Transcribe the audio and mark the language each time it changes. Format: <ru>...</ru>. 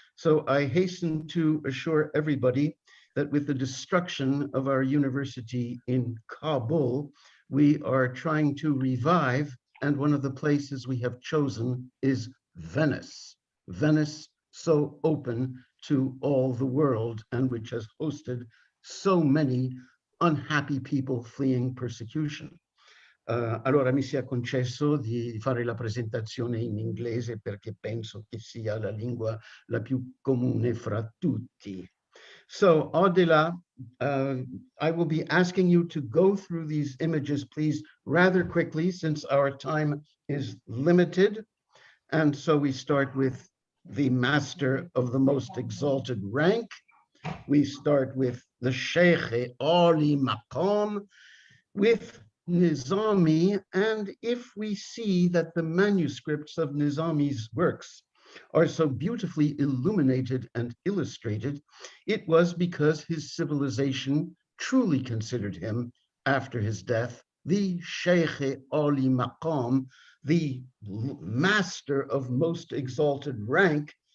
<en>So I hasten to assure everybody that with the destruction of our university in Kabul, we are trying to revive, and one of the places we have chosen is Venice. Venice, so open to all the world and which has hosted so many unhappy people fleeing persecution.</en> <it>Allora mi sia concesso di fare la presentazione in inglese perché penso che sia la lingua la più comune fra tutti.</it> <en>So, Adela, I will be asking you to go through these images, please, rather quickly, since our time is limited. And so we start with the master of the most exalted rank. We start with the Sheikh Ali Maqam, with Nizami, and if we see that the manuscripts of Nizami's works are so beautifully illuminated and illustrated, it was because his civilization truly considered him, after his death, the Sheikh Ali Maqam, the master of most exalted rank.</en>